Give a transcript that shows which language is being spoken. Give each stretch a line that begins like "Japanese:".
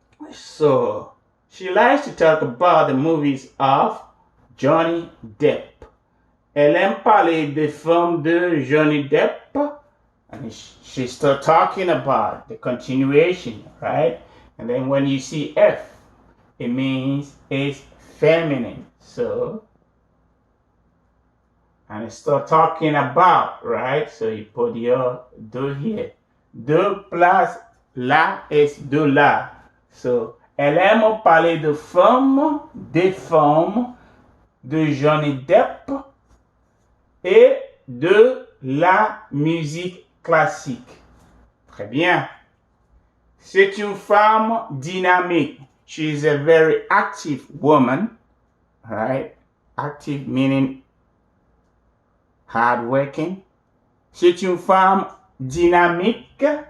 English: So, she likes to talk about the movies of Johnny Depp.
French: Elle aime parler des films de Johnny Depp.
English: And she starts talking about the continuation, right? And then when you see F, it means it's feminine. So, and it start talking about, right? So you put your de here. De plus la is de la.
French: So, elle aime parler de femmes, des femmes, de Johnny Depp et de la musique classique. Très bien. C'est une femme dynamique.
English: She is a very active woman, right? Active meaning hardworking.
French: C'est une femme dynamique.